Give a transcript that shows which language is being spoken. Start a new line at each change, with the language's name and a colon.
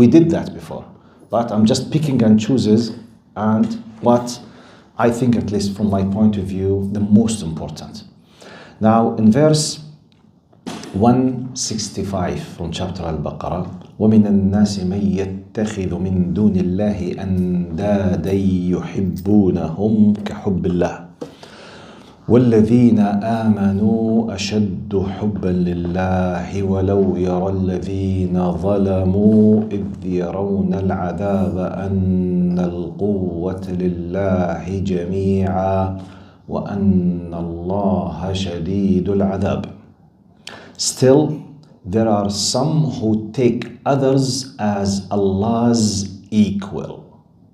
English: We did that before, but I'm just picking and chooses and what I think, at least from my point of view, the most important. Now in verse 165 from chapter Al-Baqarah,
Arabic: وَمِنَ النَّاسِ مَن يَتَّخِذُ مِن دُونِ اللَّهِ أَندَادًا يُحِبُّونَهُمْ كَحُبِّ اللَّهِ وَالَّذِينَ آمَنُوا أَشَدُّ حُبًّا لِلَّهِ وَلَوْ يَرَى الَّذِينَ ظَلَمُوا إِذْ يَرَوْنَ الْعَذَابَ أَنَّ الْقُوَّةَ لِلَّهِ جَمِيعًا وَأَنَّ اللَّهَ شَدِيدُ الْعَذَابِ.
English: Still, there are some who take others as Allah's equal.